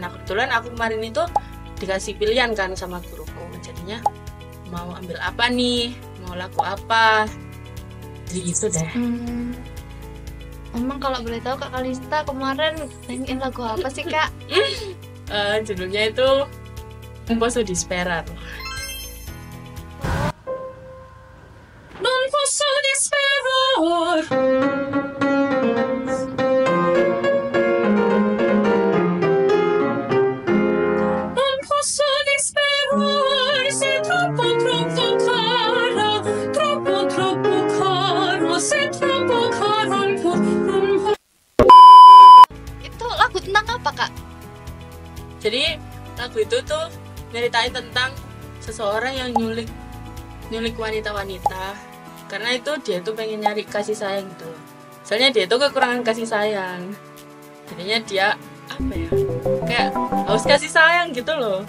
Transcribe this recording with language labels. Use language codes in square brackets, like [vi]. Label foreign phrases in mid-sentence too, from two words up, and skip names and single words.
[id] Nah kebetulan aku kemarin itu dikasih pilihan kan sama guruku, jadinya mau ambil apa nih, mau lagu apa, jadi gitu deh. Emang kalau boleh tahu Kak Kalista kemarin nyanyiin lagu apa sih Kak? Judulnya itu Un posso di sperar. [it] Non posso di sperar. Non posso di sperar, sei troppo troppo cara, troppo troppo caro, sei troppo caro. [id] Itu lagu tentang apa Kak? Jadi lagu itu tuh nyeritain tentang seseorang yang nyulik wanita-wanita, karena itu dia tuh pengen nyari kasih sayang gitu. Soalnya dia tuh kekurangan kasih sayang, jadinya dia apa ya, kayak haus kasih sayang gitu loh.